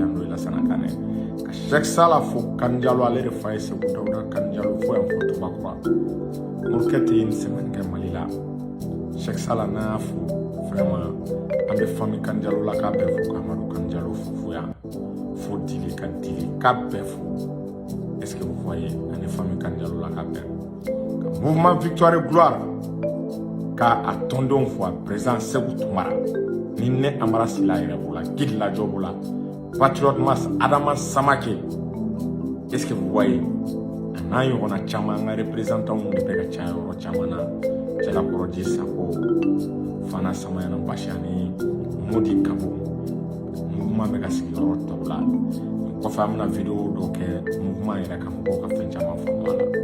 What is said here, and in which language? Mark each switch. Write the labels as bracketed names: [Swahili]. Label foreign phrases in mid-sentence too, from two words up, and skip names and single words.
[Bambara] yan n'o ye Lassana Kanɛ ka Cheikh Sala fo Kanjalo ale de fa ye Segu Dawuda Kanjalo fo yan fo Tubakura morikɛ tɛ [French] une semaine [Bambara] kɛ Mali la Cheikh Sala n'a y'a fo vraiment an bɛ famille Kanjalo la k'a bɛɛ fo k'Amadu Kanjalo fo yan fo Dili ka Dili k'a bɛɛ fo [French] est-ce que vous voyez [Bambara] ani famille Kanjalo la k'a bɛɛ ka mouvement Victoire et Gloire k'a tɔndenw fo a président Sékou Toumara ni ne Amara Sila yɛrɛ b'o la Guide Lajɔ b'o la Patriote Mass Adama Samake [French] est-ce que vous voyez [Bambara] a n'a ɲɔgɔnna caman an ka représentants de bɛ ka caya yɔrɔ caman na Jalakɔrɔji Sako Fana Samayana Basi ani Modi Kabo mouvement bɛ ka sigi yɔrɔ tɔw la kɔfɛ an bɛna vidéo dɔw kɛ mouvement yɛrɛ ka mɔgɔw ka fɛn caman faamu a la